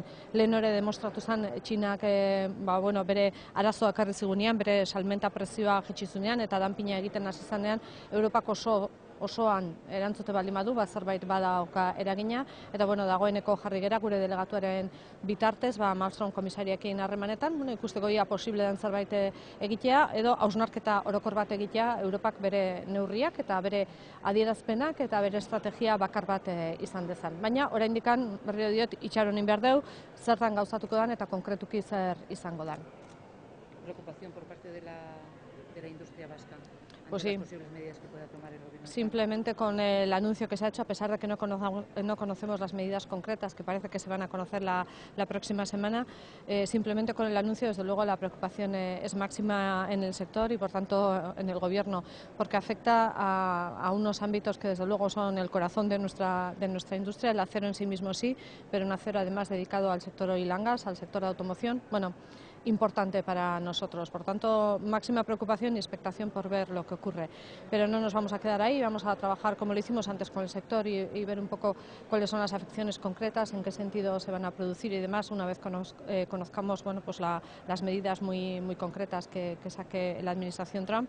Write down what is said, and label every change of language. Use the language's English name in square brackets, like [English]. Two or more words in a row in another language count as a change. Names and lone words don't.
[Basque] Lehen hori demostratu zen Txinak bere arazoa ekarri zigunean, bere salmenta prezioa jaitsi zuenean eta danpina egiten hasi zenean Europak osoan erantzute baldin badu, zerbait badauka eragina, eta dagoeneko jarri gera gure delegatuaren bitartez, Malmström komisariarekin harremanetan, ikusteko ia posible den zerbait egitea, edo hausnarketa orokor bat egitea Europak bere neurriak eta bere adierazpenak eta bere estrategia bakar bat izan dezan. Baina, oraindikan berriro diot, itxaronin behar dugu, zertan gauzatuko dan eta konkretuki zer izango dan. [Spanish] Preocupación por parte de la industria vasca Pues ante sí. las posibles medidas que pueda tomar el gobierno. Simplemente con el anuncio que se ha hecho, a pesar de que no conocemos las medidas concretas, que parece que se van a conocer la próxima semana, simplemente con el anuncio, desde luego, la preocupación es máxima en el sector y, por tanto, en el Gobierno, porque afecta a unos ámbitos que, desde luego, son el corazón de nuestra industria, el acero en sí mismo sí, pero un acero, además, dedicado al sector [English] oil and gas, [Spanish] al sector de automoción, importante para nosotros. Por tanto, máxima preocupación y expectación por ver lo que ocurre. Pero no nos vamos a quedar ahí, vamos a trabajar como lo hicimos antes con el sector y ver un poco cuáles son las afecciones concretas, en qué sentido se van a producir y demás, una vez conozcamos las medidas muy concretas que saque la administración Trump.